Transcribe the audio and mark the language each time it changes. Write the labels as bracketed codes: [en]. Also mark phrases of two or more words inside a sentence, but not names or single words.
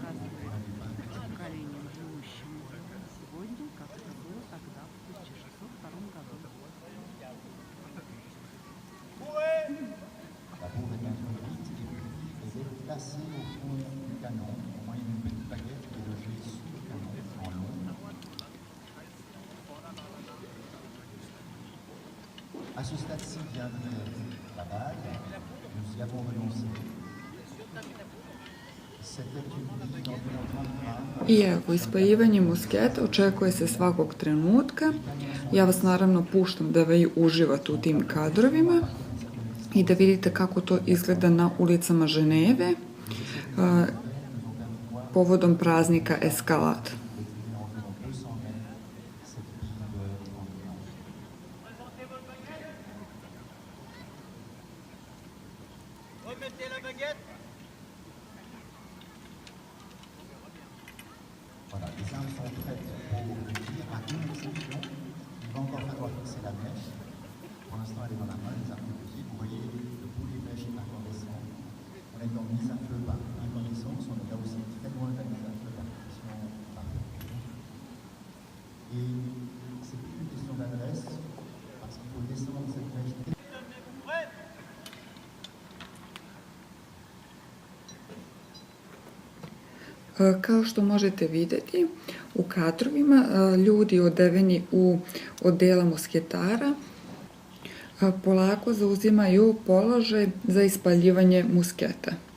[fr] La bourre est introduite et puis elle est placée au fond du canon, au moyen d'une petite baguette qui est logée sous le canon en long. À ce stade-ci viendrait la balle, nous y avons renoncé. C'était une bille d'environ 30 grammes. [sr] I evo, ispaljivanje musketa očekuje se svakog trenutka. Ja vas naravno puštam da vi uživate u tim kadrovima i da vidite kako to izgleda na ulicama Ženeve povodom praznika Eskalat. [fr] Remettez la baguette. Voilà, les armes sont prêtes pour le tir à une exception. Il va encore falloir fixer la mèche. Pour l'instant, elle est dans la main, les armes de tir. Vous voyez, le bout des mèches est incandescent. On est dans mise à feu par incandescence. On est là aussi très loin de la mise à feu par pression par feu. Et c'est plus une question d'adresse, parce qu'il faut descendre cette mèche. [sr] Kao što možete vidjeti u kadrovima, ljudi odeveni u odela musketara polako zauzimaju položaj za ispaljivanje musketa.